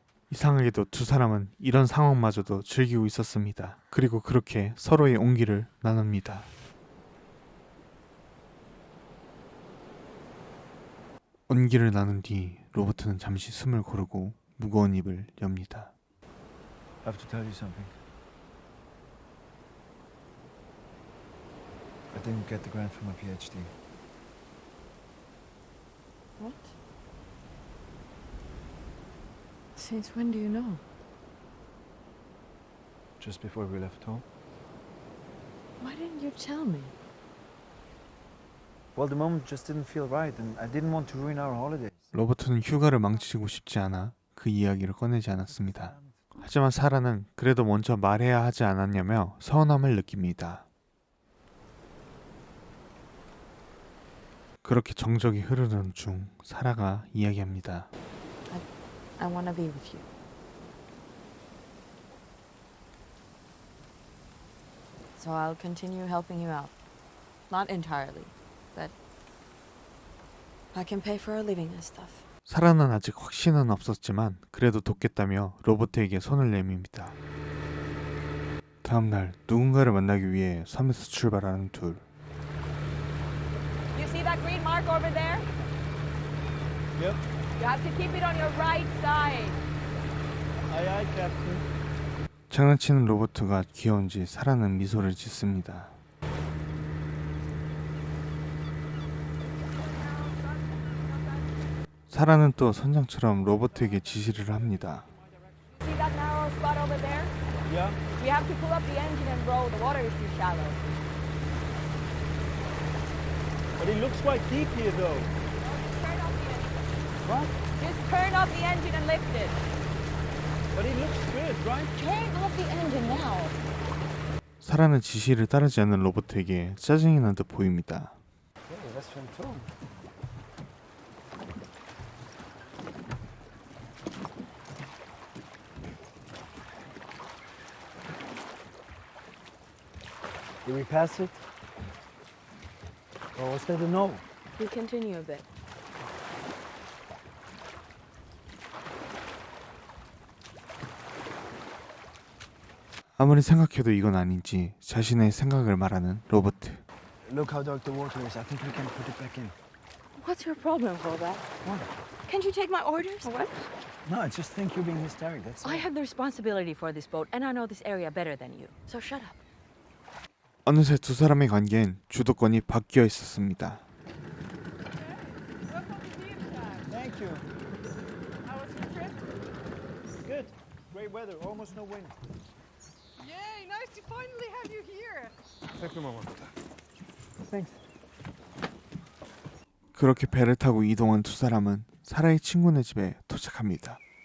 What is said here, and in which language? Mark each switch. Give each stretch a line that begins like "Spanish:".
Korean: 이상하게도 두 사람은 이런 상황마저도 즐기고 있었습니다. 그리고 그렇게 서로의 온기를 나눕니다. 온기를 나눈 뒤 로버트는 잠시 숨을 고르고 무거운 입을 엽니다.
English: I have to tell you something. I didn't get the grant for my PhD. What? Since when do you know? Just before we left home. Why didn't you tell me? Well, the moment just didn't feel right, and I didn't want to ruin our holidays.
Korean: 로버트는 휴가를 망치고 싶지 않아 그 이야기를 꺼내지 않았습니다. 하지만 사라는 그래도 먼저 말해야 하지 않았냐며 서운함을 느낍니다. 그렇게 정적이 흐르던 중 사라가 이야기합니다.
English: I want to be with you. So I'll continue helping you out. Not entirely, but I can pay for our living and stuff.
Korean: 사라는 아직 확신은 없었지만 그래도 돕겠다며 로버트에게 손을 내밉니다. 다음날 누군가를 만나기 위해 섬에서 출발하는 둘.
English: You see that green mark over there? Yep. You have to keep it on your right side. Aye, aye, Captain.
Korean: 장난치는 로버트가 귀여운지 사라는 미소를 짓습니다. 사라는 또 선장처럼 로버트에게 지시를 합니다.
English: See that narrow spot over there? Yeah. You have to pull up the engine and row. The water is too shallow. But it looks quite deep here, though. Turn off the engine. What? Just turn off the engine and lift it. But it looks good, right? Turn off the engine now.
Korean: 사라는 지시를 따르지 않는 로버트에게 짜증이 난 듯 보입니다.
English: Okay, that's fantom. Did we pass it? Or was that a no? We continue a bit.
Korean: 아무리 생각해도 이건 아닌지 자신의 생각을 말하는 로버트.
English: Look how dark the water is. I think we can put it back in. What's your problem, Robert? What? Can't you take my orders? What? No, I just think you're being hysteric. That's I have the responsibility for this boat, and I know this area better than you. So shut up.
Korean: 어느새 두 사람의 관계엔 주도권이 바뀌어 있었습니다.
English: Thank you. How was your trip? Good. Great weather. Almost no wind. Yay, nice to finally have you here. Take the moment. Thanks.
Korean: 그렇게 배를 타고 이동한 두 사람은 사라의 친구네 집에 도착합니다.